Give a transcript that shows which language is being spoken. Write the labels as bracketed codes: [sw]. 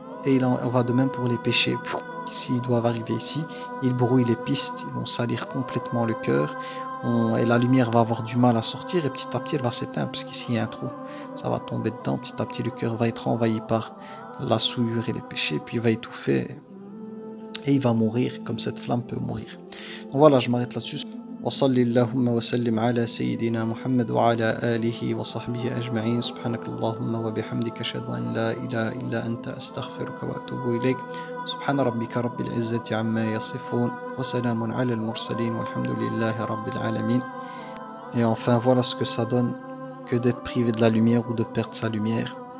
[fr] Et il en va de même pour les péchés. S'ils doivent arriver ici, ils brouillent les pistes, ils vont salir complètement le cœur, et la lumière va avoir du mal à sortir, et petit à petit elle va s'éteindre, parce qu'ici il y a un trou, ça va tomber dedans, petit à petit le cœur va être envahi par la souillure et les péchés, puis il va étouffer, et il va mourir, comme cette flamme peut mourir. Donc voilà, je m'arrête là-dessus. [ar] وصلي اللهم وسلم على سيدنا محمد وعلى آله وصحبه أجمعين سبحانك اللهم وبحمدك أشهد أن لا إله إلا أنت أستغفرك وأتوب إليك سبحان ربك رب العزة عما يصفون وسلام على المرسلين والحمد لله رب العالمين. [fr] Et enfin voilà ce que ça donne que d'être privé de la lumière ou de perdre sa lumière.